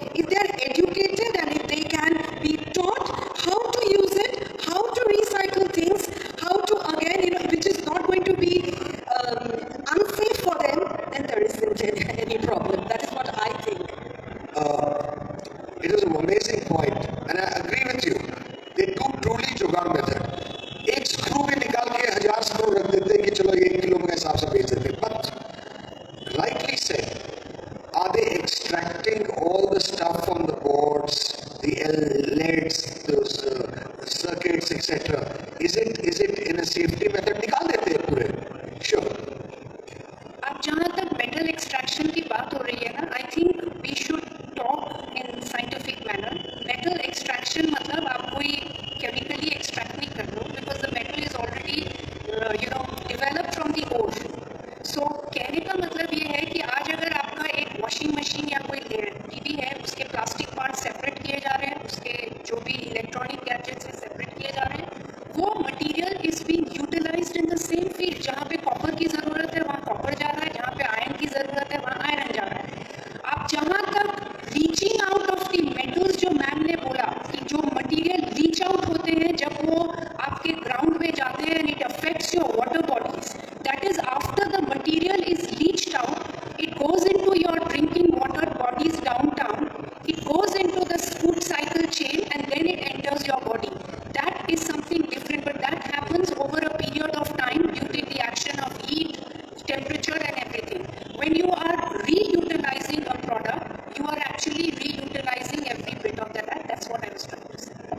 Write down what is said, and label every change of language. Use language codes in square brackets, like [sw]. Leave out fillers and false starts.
[en] If they are educated and if they can be taught how to use it, how to recycle things, how to again, which is not going to be unsafe for them, then there isn't any problem. That is what I think. It is an amazing point, and I agree with you. They do truly jugaad method. [hi] एक screw भी निकाल के 1000 screw रख देते हैं कि चलो 1 किलो के हिसाब से बेच देते. [en] But rightly said, are they extracting all the stuff on the boards, the LEDs, those circuits, etc.? Is it in a safety method? [hi] निकाल देते हैं पूरे. [en] Sure. [hi] अब जहाँ तक मेटल एक्सट्रैक्शन की बात हो रही है ना, [en] I think we should talk in scientific manner. Metal extraction [hi] मतलब आप कोई [en] chemically extract [hi] नहीं कर लो [en] Because the metal is already developed from the ore. [hi] सो कहने का मतलब ये है कि आज अगर आपका एक वॉशिंग मशीन या कोई टीवी है, उसके प्लास्टिक पार्ट सेपरेट किए जा रहे हैं, उसके जो भी इलेक्ट्रॉनिक गैजेट्स हैं सेपरेट किए जा रहे हैं, [en] वो material is being utilized in the same field. [hi] जहाँ पे कॉपर की ज़रूरत है वहाँ कॉपर जा रहा है, जहाँ पे आयरन की ज़रूरत है वहाँ आयरन जा रहा है. आप जहाँ तक [en] reaching out of the metals, [hi] जो मैम ने बोला कि जो मटीरियल रीच आउट होते हैं जब वो आपके ग्राउंड में जाते हैं [en] And it affects your water bodies, that is after the material is reached out, it goes into your drinking water bodies downtown, it goes into the food cycle chain and then it enters your body. That is something different, but that happens over a period of time due to the action of heat, temperature and everything. When you are reutilizing a product, you are actually reutilizing every bit of that. That's what I was trying to say.